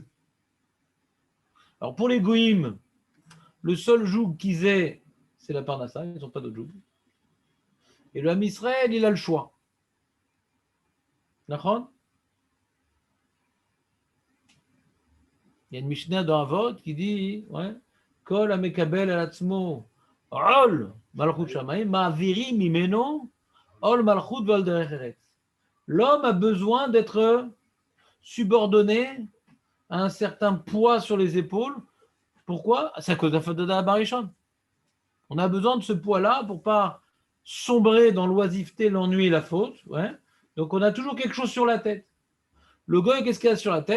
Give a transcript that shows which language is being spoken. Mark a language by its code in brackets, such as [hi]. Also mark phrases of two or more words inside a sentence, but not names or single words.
[fr] Alors pour les goïms, le seul joug qu'ils aient, c'est la parnassa, ils n'ont pas d'autre joug. Et le [he] עם ישראל, [fr] il a le choix. D'accord ? Il y a une Mishnah dans Avot qui dit, [he] כל המקבל על עצמו עול מלכות שמים מעבירין ממנו עול מלכות ועול דרך ארץ. [fr] L'homme a besoin d'être subordonné à un certain poids sur les épaules. Pourquoi ? C'est à cause de la faute d'Adam Arishon. On a besoin de ce poids-là pour ne pas sombrer dans l'oisiveté, l'ennui et la faute. Donc on a toujours quelque chose sur la tête. Le goy, qu'est-ce qu'il a sur la tête?